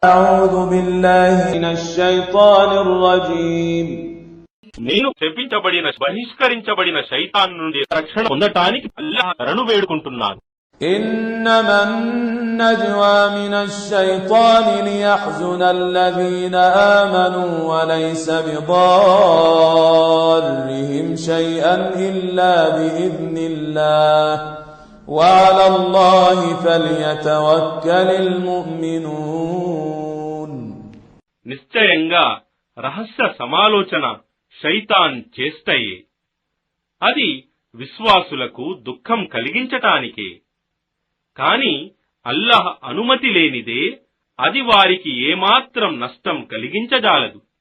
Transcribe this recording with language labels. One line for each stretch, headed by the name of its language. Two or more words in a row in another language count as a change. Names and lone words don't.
Arabic: أعوذ بالله من الشيطان الرجيم.
Telugu: నేను శపించబడిన బహిష్కరించబడిన శైతాన్ నుండి రక్షణ పొందటానికి అల్లాహ్ శరణు వేడుకుంటున్నాను.
Arabic: إنما النجوى من الشيطان ليحزن الذين آمنوا وليس بضارهم شيئا إلا بإذن الله وعلى الله فليتوكل المؤمنون.
Telugu: నిశ్చయంగా రహస్య సమాలోచన శైతాన్ చేష్టయే, అది విశ్వాసులకు దుఃఖం కలిగించటానికే. కాని అల్లాహ్ అనుమతి లేనిదే అది వారికి ఏమాత్రం నష్టం కలిగించజాలదు.